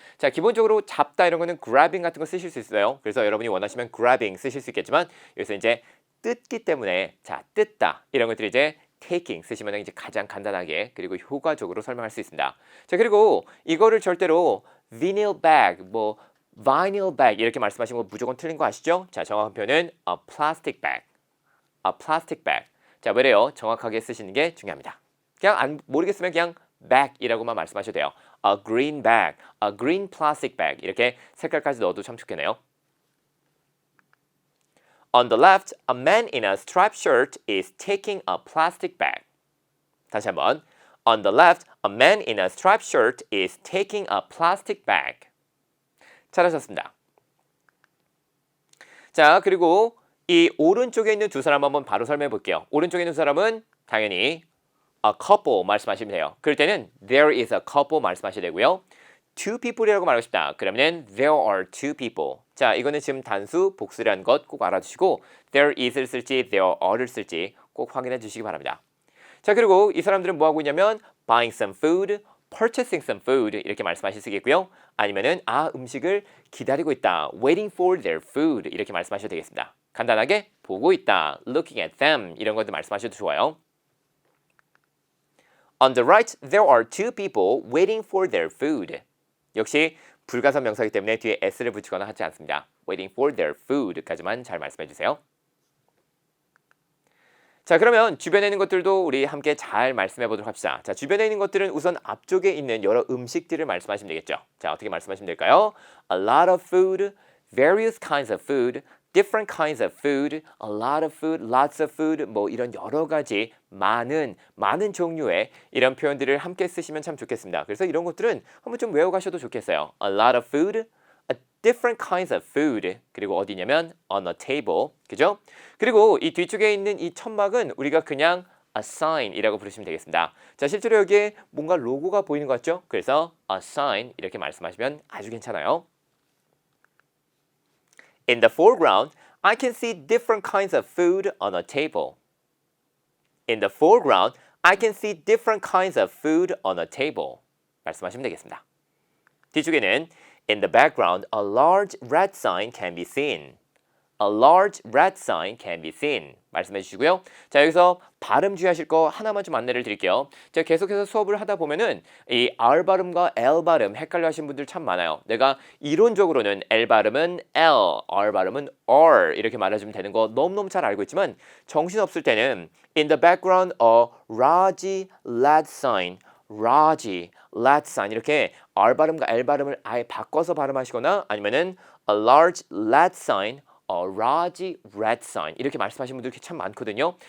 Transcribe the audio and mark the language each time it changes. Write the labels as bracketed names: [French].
[Korean] 자, 기본적으로 잡다 이런 거는 grabbing 같은 거 쓰실 수 있어요. 그래서 여러분이 원하시면 grabbing 쓰실 수 있겠지만 여기서 이제 뜯기 때문에 자, 뜯다 이런 것들이 이제 taking 쓰시면 이제 가장 간단하게 그리고 효과적으로 설명할 수 있습니다. 자, 그리고 이거를 절대로 vinyl bag, 뭐 vinyl bag 이렇게 말씀하시는 거 무조건 틀린 거 아시죠? 자, 정확한 표현은 [English] a plastic bag, a plastic bag. [Korean] 자, 왜래요? 정확하게 쓰시는 게 중요합니다. 그냥 모르겠으면 그냥 bag이라고만 말씀하셔도 돼요. [English] A green bag, a green plastic bag [Korean] 이렇게 색깔까지 넣어도 참 좋겠네요. [English] On the left, a man in a striped shirt is taking a plastic bag. [Korean] 다시 한번. [English] On the left, a man in a striped shirt is taking a plastic bag. [Korean] 잘하셨습니다. 자, 그리고 이 오른쪽에 있는 두 사람 한번 바로 설명해 볼게요. 오른쪽에 있는 두 사람은 당연히 a couple 말씀하시면 돼요. 그럴 때는 [English] there is a couple [Korean] 말씀하셔야 되고요. two people이라고 말하고 싶다. 그러면 [English] there are two people. [Korean] 자, 이거는 지금 단수 복수라는 것 꼭 알아두시고 there is를 쓸지 there are를 쓸지 꼭 확인해 주시기 바랍니다. 자, 그리고 이 사람들은 뭐 하고 있냐면 [English] buying some food, purchasing some food [Korean] 이렇게 말씀하실 수 있겠고요. 아니면은 음식을 기다리고 있다. [English] waiting for their food [Korean] 이렇게 말씀하셔도 되겠습니다. 간단하게 보고 있다. [English] looking at them [Korean] 이런 것도 말씀하셔도 좋아요. [English] On the right, there are two people waiting for their food. [Korean] 역시 불가선 명사이기 때문에 뒤에 s를 붙이거나 하지 않습니다. [English] waiting for their food까지만 [Korean] 잘 말씀해 주세요. 자, 그러면 주변에 있는 것들도 우리 함께 잘 말씀해 보도록 합시다. 자, 주변에 있는 것들은 우선 앞쪽에 있는 여러 음식들을 말씀하시면 되겠죠. 자, 어떻게 말씀하시면 될까요? [English] A lot of food, various kinds of food, different kinds of food, a lot of food, lots of food, [Korean] 뭐 이런 여러 가지 많은 종류의 이런 표현들을 함께 쓰시면 참 좋겠습니다. 그래서 이런 것들은 한번 좀 외워가셔도 좋겠어요. [English] A lot of food, different kinds of food, [Korean] 그리고 어디냐면 [English] on a table, [Korean] 그죠? 그리고 이 뒤쪽에 있는 이 천막은 우리가 그냥 a sign이라고 부르시면 되겠습니다. 자, 실제로 여기에 뭔가 로고가 보이는 것 같죠? 그래서 a sign 이렇게 말씀하시면 아주 괜찮아요. [English] In the foreground, I can see different kinds of food on a table. In the foreground, I can see different kinds of food on a table. [Korean] 말씀하시면 되겠습니다. 뒤쪽에는 [English] In the background, a large red sign can be seen. A large red sign can be seen. [Korean] 말씀해 주시고요. 자, 여기서 발음 주의하실 거 하나만 좀 안내를 드릴게요. 제가 계속해서 수업을 하다 보면은 이 R 발음과 L 발음 헷갈려 하시는 분들 참 많아요. 내가 이론적으로는 L 발음은 L, R 발음은 R 이렇게 말해주면 되는 거 너무너무 잘 알고 있지만 정신없을 때는 [English] In the background, a large red sign, [Korean] large red sign 이렇게 R 발음과 L 발음을 아예 바꿔서 발음하시거나 아니면은 [English] a large red sign, [Korean] a large red sign 이렇게 말씀하시는 분들 참 많거든요.